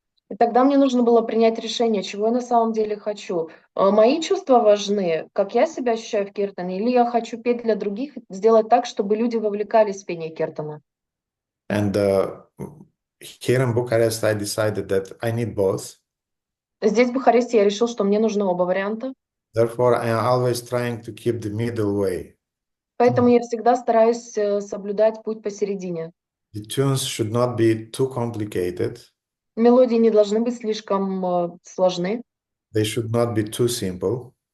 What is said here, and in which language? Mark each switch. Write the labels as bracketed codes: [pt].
[ru] И тогда мне нужно было принять решение, чего я на самом деле хочу. Мои чувства важны, как я себя ощущаю в киртане, или я хочу петь для других, сделать так, чтобы люди вовлекались в пение киртана. [en] And here in Bucharest, I decided that I need both. [ru] Здесь, в Бухаресте, я решил, что мне нужны оба варианта. [en] Therefore, I am always trying to keep the middle way. [ru] Поэтому я всегда стараюсь соблюдать путь посередине. [en] The tunes should not be too complicated. [ru] Мелодии не должны быть слишком сложны. [en] They should not be too simple.